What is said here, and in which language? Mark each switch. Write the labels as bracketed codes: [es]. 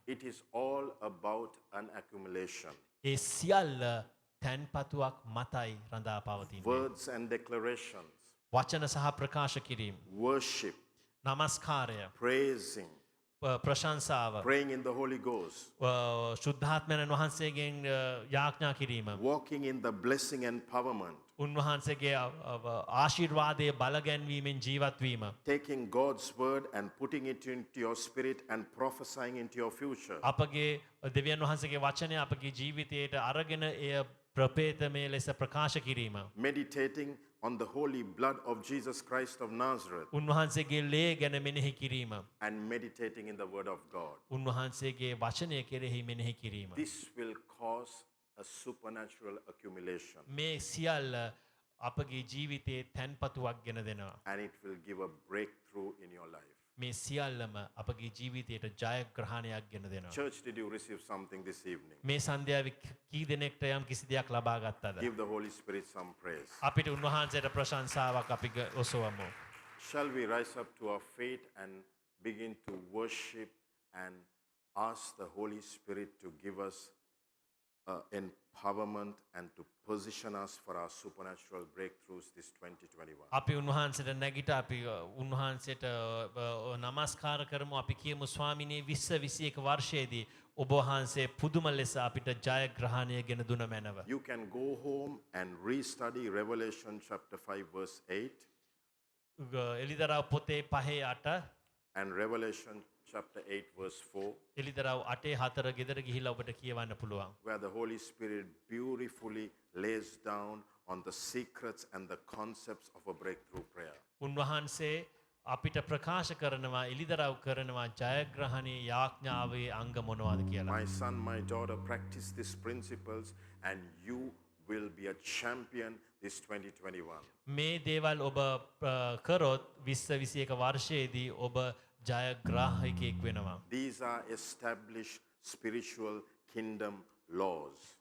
[en] It is all about an accumulation. [si] ඒ සියල්ල තැන්පතුවක් මතයි රඳා පවතින්නේ. [en] Words and declarations, [si] වචන සහ ප්‍රකාශ කිරීම, [en] worship, [si] නමස්කාරය, [en] praising, [si] ප්‍රශංසාව, [en] praying in the Holy Ghost, [si] ශුද්ධාත්මයන් වහන්සේගෙන් යාඥා කිරීම, [en] walking in the blessing and empowerment, [si] උන්වහන්සේගේ ආශිර්වාදයේ බලගැන්වීමෙන් ජීවත් වීම, [en] taking God's word and putting it into your spirit and prophesying into your future. [si] අපගේ දෙවියන් වහන්සේගේ වචනය අපගේ ජීවිතයට අරගෙන එය ප්‍රපේතමය ලෙස ප්‍රකාශ කිරීම, [en] Meditating on the holy blood of Jesus Christ of Nazareth [si] උන්වහන්සේගේ ලේ ගැන මෙනෙහි කිරීම, [en] and meditating in the word of God. [si] උන්වහන්සේගේ වචනය කෙරෙහි මෙනෙහි කිරීම. [en] This will cause a supernatural accumulation, [si] මේ සියල්ල අපගේ ජීවිතයේ තැන්පතුවක් ගෙන දෙනවා. [en] and it will give a breakthrough in your life. [si] මේ සියල්ලම අපගේ ජීවිතයට ජයග්‍රහණයක් ගෙන දෙනවා. [en] Church, did you receive something this evening? [si] මේ සන්ධ්‍යාවේ කී දෙනෙක්ට යම් කිසි දෙයක් ලබා ගත්තද? [en] Give the Holy Spirit some praise. [si] අපිට උන්වහන්සේට ප්‍රශංසාවක් අපි ඔසවමු. [en] Shall we rise up to our feet and begin to worship and ask the Holy Spirit to give us empowerment and to position us for our supernatural breakthroughs this 2021? [si] අපි උන්වහන්සේට නැගිට අපි උන්වහන්සේට නමස්කාර කරමු. අපි කියමු ස්වාමිනේ 2021 වර්ෂයේදී ඔබ වහන්සේ පුදුම ලෙස අපිට ජයග්‍රහණය ගෙන දුන මැනව. [en] You can go home and restudy Revelation chapter 5 verse 8 [si] එලිදරව් පොතේ 5:8 [en] and Revelation chapter 8 verse 4, [si] එලිදරව් 8:4 ගෙදර ගිහිල්ලා ඔබට කියවන්න පුළුවන්. [en] where the Holy Spirit beautifully lays down on the secrets and the concepts of a breakthrough prayer. [si] උන්වහන්සේ අපිට ප්‍රකාශ කරනවා එලිදරව් කරනවා ජයග්‍රහණයේ යාඥාවේ අංග මොනවද කියලා. [en] My son, my daughter, practice these principles and you will be a champion this 2021. [si] මේ දේවල් ඔබ කරොත් 2021 වර්ෂයේදී ඔබ ජයග්‍රාහකයෙක් වෙනවා. [en] These are established spiritual kingdom laws.